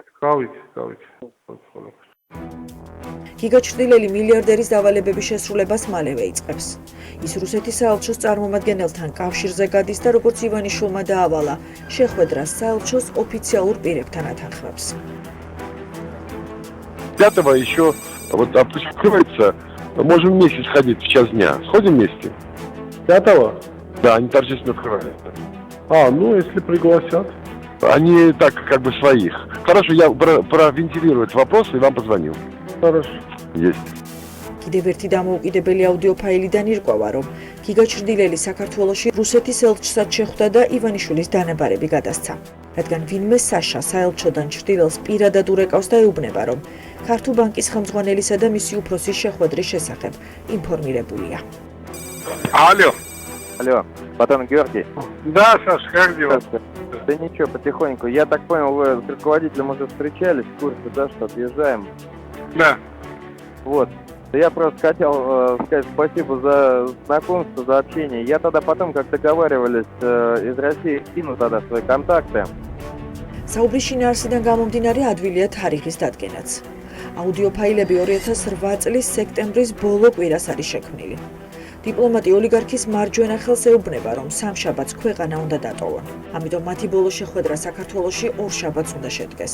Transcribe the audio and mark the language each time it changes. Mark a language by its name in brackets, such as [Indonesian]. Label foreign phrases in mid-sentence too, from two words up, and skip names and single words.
[Georgian] გავიგე. გიგა ჩრდილელი მილიარდერის დავალებების შესრულებას მალევე იწყებს. ის რუსეთის საელჩოს წარმომადგენელთან კავშირზე გადის და როგორც ივანიშვილმა დაავალა, შეხვედრას საელჩოს ოფიციალურ პირებთან ათანხმებს. [Russian] Для этого еще вот открывается, можем вместе сходить в час дня. Сходим вместе? Готово? Да, они торжественно открывают. Ну если пригласят. Они так, как бы своих. Хорошо, я провентилирую этот вопрос и вам позвоню. Хорошо. Есть. [Georgian] კიდევ ერთი დამოუკიდებელი აუდიო ფაილიდან ირკვევა, რომ გიგა ჩრდილელი საქართველოში რუსეთის ელჩსაც შეხვდა და ივანიშვილის დანაბარები გადასცა. რადგან ვინმე საშა საელჩოდან ჩრდილელს პირადად ურეკავს და ეუბნება, რომ ქართულ ბანკის ხელმძღვანელისა და მისი უფროსის შეხვედრის შესახებ информирებულია. [Russian] Алло, Батон Георгий? Да, Саш, как дела? Да ничего, потихоньку. Я так понял, вы с руководителем уже встречались в курсе, да, что отъезжаем? Да. Вот. Я просто хотел сказать спасибо за знакомство, за общение. Я тогда потом, как договаривались, из России скину тогда свои контакты. [Georgian] საუბრის შინაარსიდან გამომდინარე ადვილია თარიღის დადგენაც. აუდიო ფაილები 2008 წლის სექტემბრის ბოლო კვირას არის შექმნილი. დიპლომატი ოლიგარქის მარჯვენა ხელს ეუბნება, რომ სამშაბათს ქვეყანა უნდა დატოვონ. ამიტომ მათი ბოლო შეხვედრა საქართველოში ორ შაბათს უნდა შედგეს.